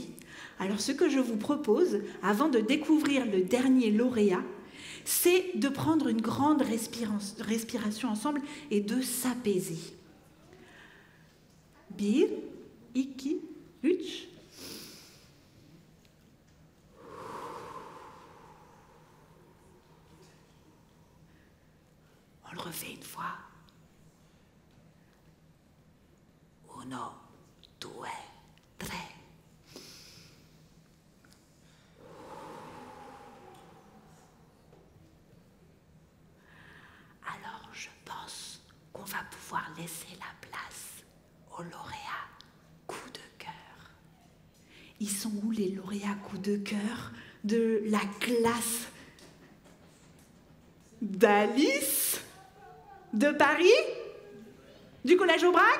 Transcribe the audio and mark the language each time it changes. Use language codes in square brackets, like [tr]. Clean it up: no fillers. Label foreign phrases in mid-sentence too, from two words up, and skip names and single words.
[fr] Alors, ce que je vous propose, avant de découvrir le dernier lauréat, c'est de prendre une grande respiration ensemble et de s'apaiser. [tr] Bir, iki, üç. [fr] On le refait une fois. [it] Uno, due, tre. [fr] Alors, je pense qu'on va pouvoir laisser la place aux lauréats coup de cœur. Ils sont où les lauréats coup de cœur de la classe d'Alice de Paris, du collège Aubrac?